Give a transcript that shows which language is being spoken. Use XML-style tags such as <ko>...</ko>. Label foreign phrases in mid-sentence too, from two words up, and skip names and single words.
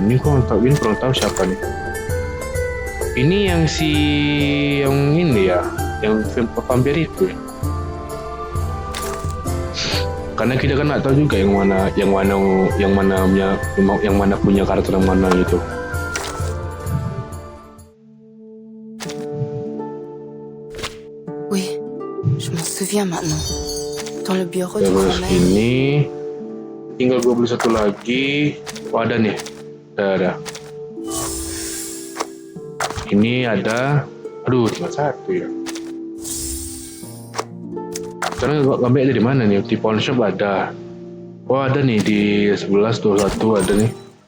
<id>Ini kurang tahu siapa nih. Ini yang ini ya, yang vampir itu. Karena kita kan nggak tahu juga yang mana punya karakter yang mana gitu.</id> <fr>Oui, je m'en souviens maintenant. Dans le bureau du</fr> <id>Terus</id> <fr>grand-mère.</fr> <id>ini tinggal gue beli satu lagi. Oh ada nih, ada. Ini ada, aduh cuma satu ya. Sekarang gue ambil dari mana nih? Di</id> <en>pawn shop</en> <id>ada. Oh ada nih di 1121 ada nih.</id>